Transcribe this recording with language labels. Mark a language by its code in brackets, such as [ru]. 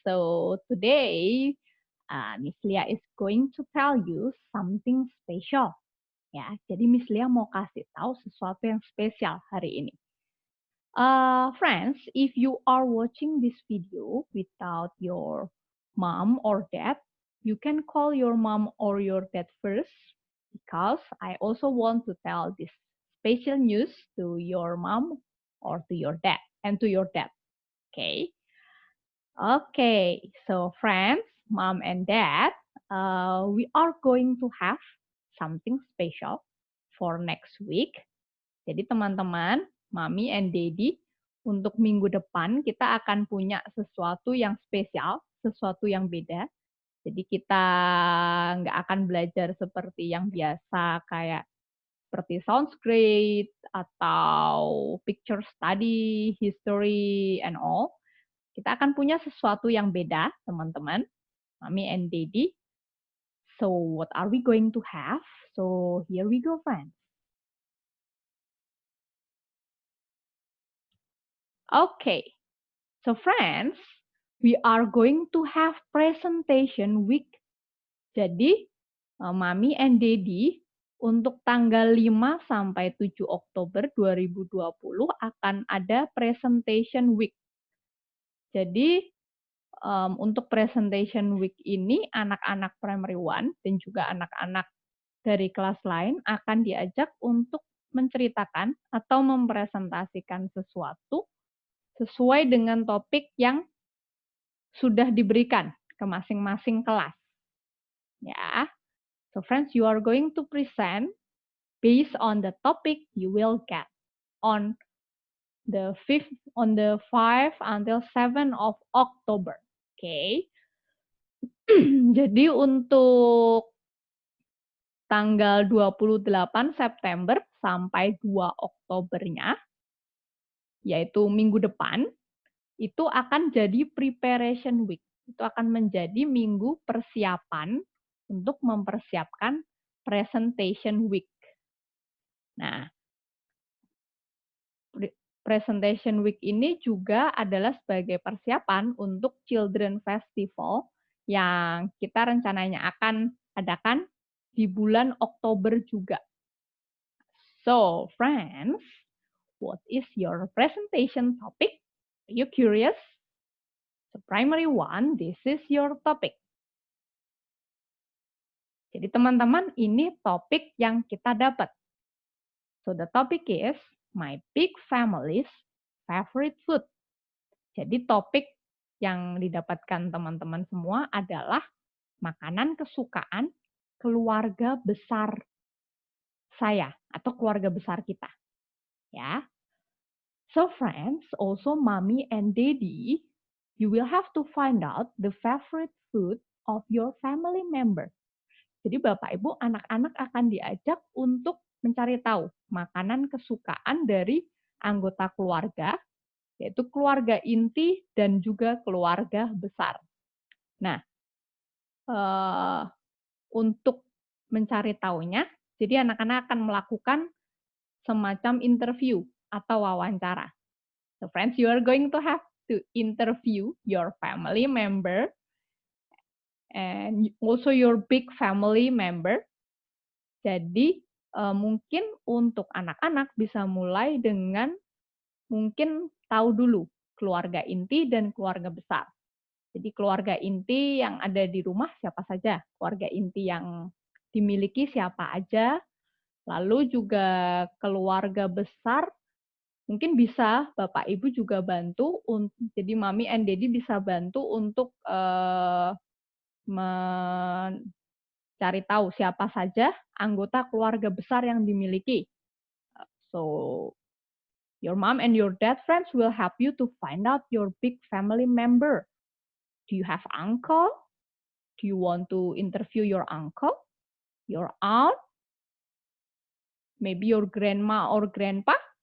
[en] So today, Miss Lia is going to tell you something special. [id] Ya, jadi Miss Lia mau kasih tahu sesuatu yang spesial hari ini. [en] Friends, if you are watching this video without your mom or dad, you can call your mom or your dad first because I also want to tell this special news to your mom or to your dad and to your dad. Okay. Okay, so friends, mom and dad, we are going to have something special for next week. [id] Jadi teman-teman, [en] mami and daddy, [id] untuk minggu depan kita akan punya sesuatu yang spesial, sesuatu yang beda. Jadi kita nggak akan belajar seperti yang biasa kayak seperti sounds great atau picture study, history, and all. Kita akan punya sesuatu yang beda, teman-teman, [en] Mami and Daddy. So, what are we going to have? So, here we go, friends. Okay. So, friends, we are going to have presentation week. [id] Jadi, [en] Mami and Daddy [id] untuk tanggal 5 sampai 7 Oktober 2020 akan ada presentation week. Jadi, untuk presentation week ini, anak-anak primary one dan juga anak-anak dari kelas lain akan diajak untuk menceritakan atau mempresentasikan sesuatu sesuai dengan topik yang sudah diberikan ke masing-masing kelas. Ya. [en] So friends, you are going to present based on the topic you will get on the 5 until 7 of October. Oke. Okay. [id] Jadi untuk tanggal 28 September sampai 2 Oktobernya, yaitu minggu depan, itu akan jadi preparation week. Itu akan menjadi minggu persiapan untuk mempersiapkan presentation week. Nah, presentation week ini juga adalah sebagai persiapan untuk Children Festival yang kita rencananya akan adakan di bulan Oktober juga. [en] So, friends, what is your presentation topic? Are you curious? So, primary one, this is your topic. [id] Jadi, teman-teman, ini topik yang kita dapat. [en] So, the topic is my big family's favorite food. [id] Jadi, topik yang didapatkan teman-teman semua adalah makanan kesukaan keluarga besar saya atau keluarga besar kita. Ya. [en] So friends, also mommy and daddy, you will have to find out the favorite food of your family member. [id] Jadi Bapak Ibu, anak-anak akan diajak untuk mencari tahu makanan kesukaan dari anggota keluarga, yaitu keluarga inti dan juga keluarga besar. Nah, untuk mencari tahunya, jadi anak-anak akan melakukan semacam interview atau wawancara. [en] So friends, you are going to have to interview your family member and also your big family member. [id] Jadi mungkin untuk anak-anak bisa mulai dengan mungkin tahu dulu keluarga inti dan keluarga besar. Jadi keluarga inti yang ada di rumah siapa saja, keluarga inti yang dimiliki siapa aja, lalu juga keluarga besar mungkin bisa Bapak Ibu juga bantu, jadi [en] Mami and Daddy [id] bisa bantu untuk mencari tahu siapa saja anggota keluarga besar yang dimiliki. [en] So, your mom and your dad friends will help you to find out your big family member. Do you have uncle? Do you want to interview your uncle, your aunt, maybe your grandma or grandpa?